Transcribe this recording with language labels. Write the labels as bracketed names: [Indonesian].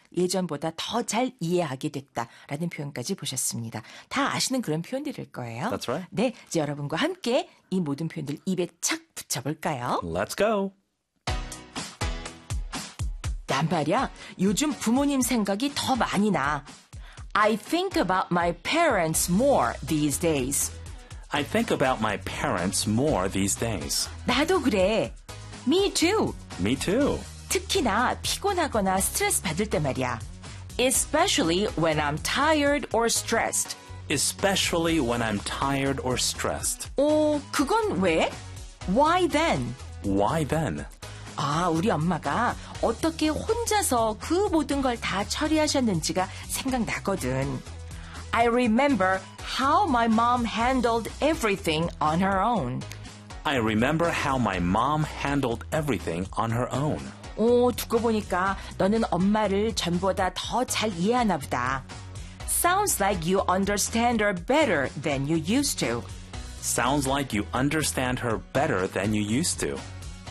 [Korean] 예전보다 더잘 이해하게 됐다라는 표현까지 보셨습니다. 다 아시는 그런 표현들일 거예요. [English] That's right. [Korean] 네, 이제 여러분과 함께 이 모든 표현들 입에 착 붙여볼까요? [English] Let's go. [Korean] 남발이야, 요즘 부모님 생각이 더 많이 나. [English] I think about my parents more these days. I think about my parents more these days. [Korean] 나도 그래. [English] Me too. Me too. [Korean] 특히나 피곤하거나 스트레스 받을 때 말이야. [English] Especially when I'm tired or stressed. Especially when I'm tired or stressed. [Korean] 어, 그건 왜? [English] Why then? Why then? [Korean] 아, 우리 엄마가 어떻게 혼자서 그 모든 걸 다 처리하셨는지가 생각나거든. [English] I remember how my mom handled everything on her own. I remember how my mom handled everything on her own. [Korean] 오, 듣고 보니까 너는 엄마를 전보다 더 잘 이해하나 보다. [English] Sounds like you understand her better than you used to. Sounds like you understand her better than you used to.